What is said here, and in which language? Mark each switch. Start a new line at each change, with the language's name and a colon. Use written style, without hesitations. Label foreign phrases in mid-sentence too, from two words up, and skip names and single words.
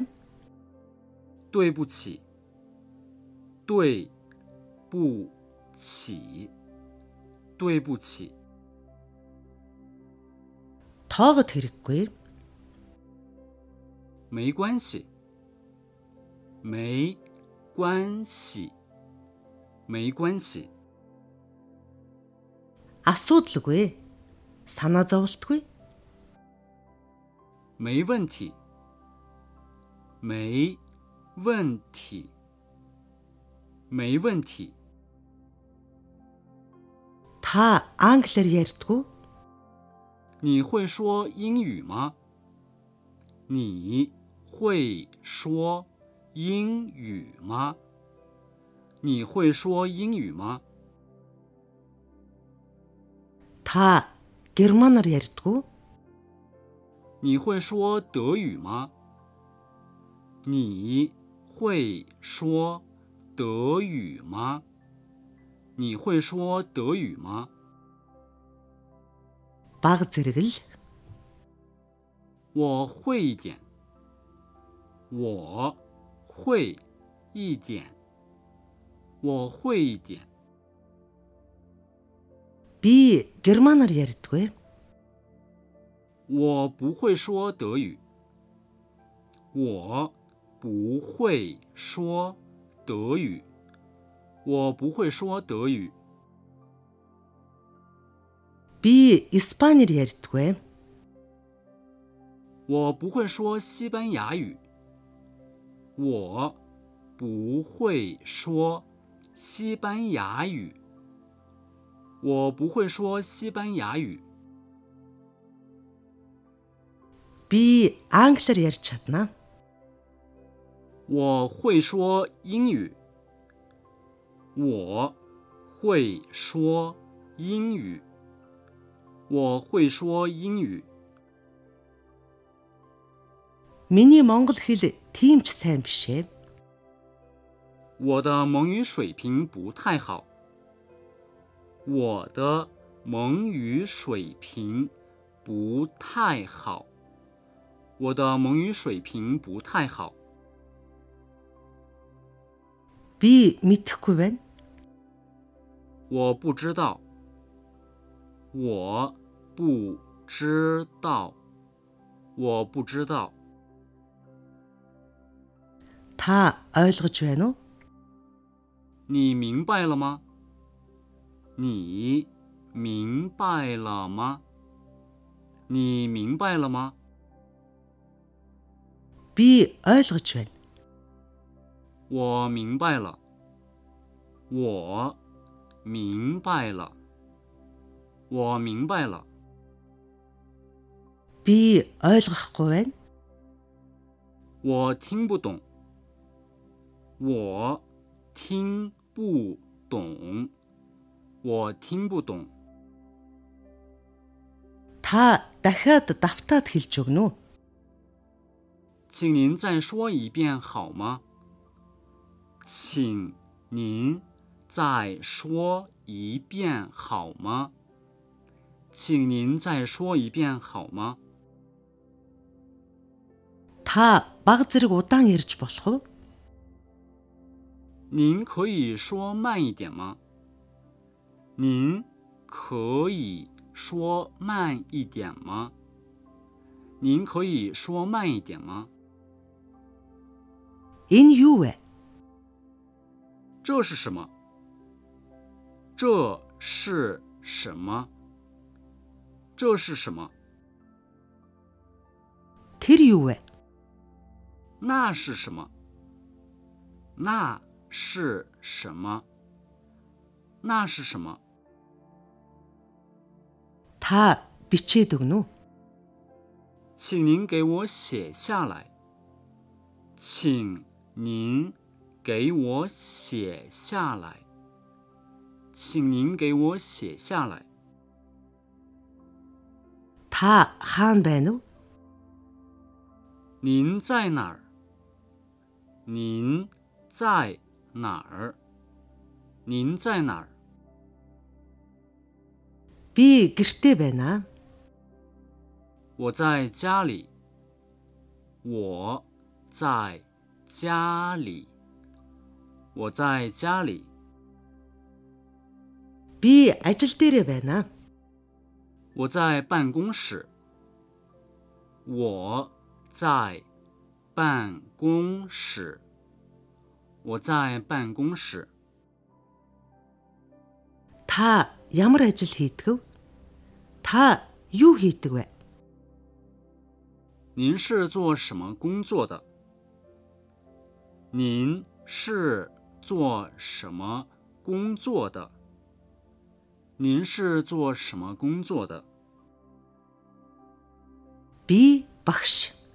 Chinese: 对不起。对不起。对不起。
Mongolian: Тоогод хэрэггүй.
Chinese: 没关系。没关系。没关系。
Mongolian: Асуудалгүй. Санаа зовлтгүй.
Chinese: 没问题。没问题。没问题。
Mongolian: Та англиар ярьдгүй?
Chinese: 你会说英语吗？你会说英语吗？你会说英语吗？
Mongolian: Та германаар ярьдгүй?
Chinese: 你会说德语吗？你会说德语吗？你会说德语吗？
Mongolian: Бага зэрэг л.
Chinese: 我会一点。我会一点。我会一点。
Mongolian: Би германаар ярьдгүй.
Chinese: 我不会说德语。我不会说德语。我不会说德语。
Mongolian: Би испаниар ярьдгүй.
Chinese: 我不会说西班牙语。我不会说西班牙语。我不会说西班牙语。
Mongolian: Би англиар ярьж чаднаа.
Chinese: 我会说英语。我会说英语。我会说英语。
Mongolian: Миний монгол хэл тийм ч сайн биш ээ.
Chinese: 我的蒙语水平不太好。我的蒙语水平不太好。我的蒙语水平不太好。
Mongolian: Би мэдэхгүй байна.
Chinese: 我不知道。我不知道。我不知道。
Mongolian: Та ойлгож байна уу?
Chinese: 你明白了吗？你明白了吗？你明白了吗？
Mongolian: Би ойлгож байна.
Chinese: 我明白了。我明白了。我明白了。
Mongolian: Би ойлгохгүй байна.
Chinese: 我听不懂。我听不懂。我听不懂。
Mongolian: Та дахиад давтаад хэлж өгнө үү?
Chinese: 请您再说一遍好吗？请您再说一遍好吗？请您再说一遍好吗？
Mongolian: Та баг зэрэг удаан ярьж болох уу?
Chinese: 您可以说慢一点吗？您可以说慢一点吗？您可以说慢一点吗？
Mongolian: Энэ юу вэ?
Chinese: 这是什么？这是什么？这是什么？
Mongolian: Тэр юу вэ?
Chinese: 那是什么？那是什么？那是什么？
Mongolian: Та бичээд өгнө үү?
Chinese: 请您给我写下来。请您给我写下来。请您给我写下来。
Mongolian: Та хаана байна уу?
Chinese: 您在哪儿？您在哪儿？您在哪儿？
Mongolian: Би гэртээ байна.
Chinese: 我在家里。我在家里。我在家里。
Mongolian: Би ажил дээрээ байна.
Chinese: 我在办公室。我在办公室。我在办公室。
Mongolian: Та ямар ажил хийдэг вэ? Та юу хийдэг вэ?
Chinese: 您是做什么工作的？您是做什么工作的？您是做什么工作的？
Mongolian: Би багш.